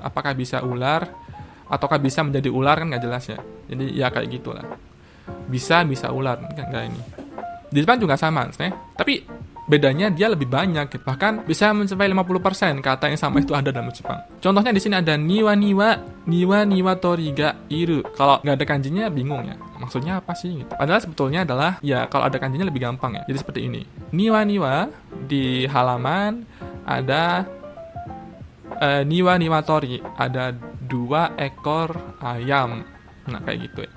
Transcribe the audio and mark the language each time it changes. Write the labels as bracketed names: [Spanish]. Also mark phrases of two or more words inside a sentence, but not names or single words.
[Indonesian] Apakah bisa ular ataukah bisa menjadi ular kan nggak jelas ya. Jadi ya kayak gitulah. Bisa ular, nggak ini. Di Jepang juga sama, tapi bedanya dia lebih banyak gitu. Bahkan bisa mencapai 50% kata yang sama itu ada dalam Jepang. Contohnya di sini ada [Japanese] 庭には鶏がいる. [Indonesian] Kalau nggak ada kanjinya bingung ya. Maksudnya apa sih gitu. Padahal sebetulnya adalah ya kalau ada kanjinya lebih gampang ya. Jadi seperti ini. Niwa di halaman ada niwa tori, ada 2 ekor ayam. Nah, kayak gitu ya.